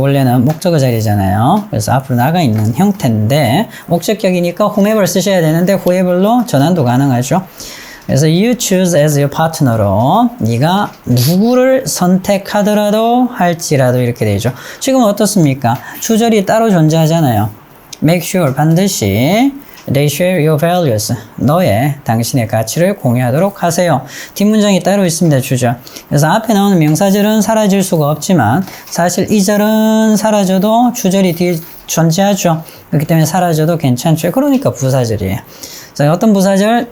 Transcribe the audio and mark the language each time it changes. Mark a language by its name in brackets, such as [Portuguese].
[Korean] 원래는 목적어 자리잖아요. 그래서 앞으로 나가 있는 형태인데 목적격이니까 whomever 쓰셔야 되는데 whoever로 전환도 가능하죠. 그래서 [English] you choose as your partner [Korean] 로 네가 누구를 선택하더라도 할지라도 이렇게 되죠. 지금 어떻습니까? 주절이 따로 존재하잖아요. [English] make sure [Korean] 반드시 [English] they share your values. [Korean] 당신의 가치를 공유하도록 하세요. 뒷문장이 따로 있습니다. 주절. 그래서 앞에 나오는 명사절은 사라질 수가 없지만 사실 이 절은 사라져도 주절이 뒤에 존재하죠. 그렇기 때문에 사라져도 괜찮죠. 그러니까 부사절이에요. 자, 어떤 부사절?